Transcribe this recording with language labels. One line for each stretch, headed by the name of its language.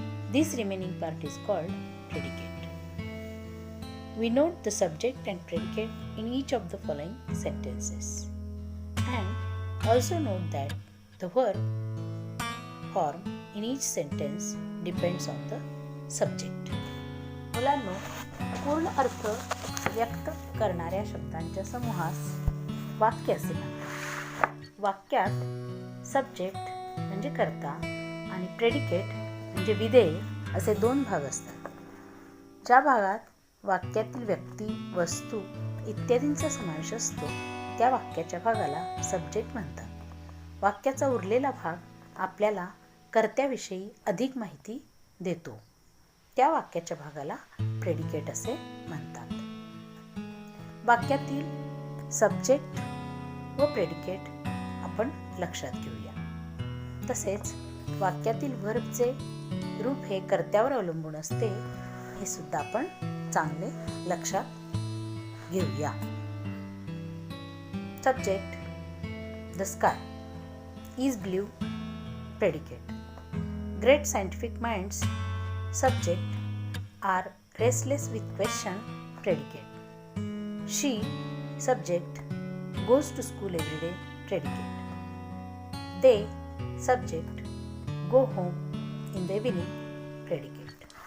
English: This remaining part is called predicate. We note the subject and predicate in each of the following sentences. And also note that the verb form in each sentence depends on the subject.
Marathi: मुलांनो, पूर्ण अर्थ व्यक्त करणाऱ्या शब्दांच्या समूहास वाक्य असे म्हणतात. वाक्यात सब्जेक्ट म्हणजे कर्ता आणि प्रेडिकेट म्हणजे विधेय असे दोन भाग असतात. ज्या भागात वाक्यातील व्यक्ती, वस्तू इत्यादींचा समावेश असतो त्या वाक्याच्या भागाला सब्जेक्ट म्हणतात. वाक्याचा उरलेला भाग आपल्याला कर्त्याविषयी अधिक माहिती देतो. त्या वाक्याच्या भागाला प्रेडिकेट असे म्हणतात. वाक्यातील सब्जेक्ट व प्रेडिकेट आपण लक्षात घेऊया. तसेच वाक्यातील व्हर्बचे रूप हे कर्त्यावर अवलंबून असते हे सुद्धा आपण चांगले लक्षात घेऊया.
English: Subject the sky is blue. Predicate great scientific minds. Subject are restless with question. Predicate she subject goes to school every day. Predicate they subject go home in the evening. Predicate.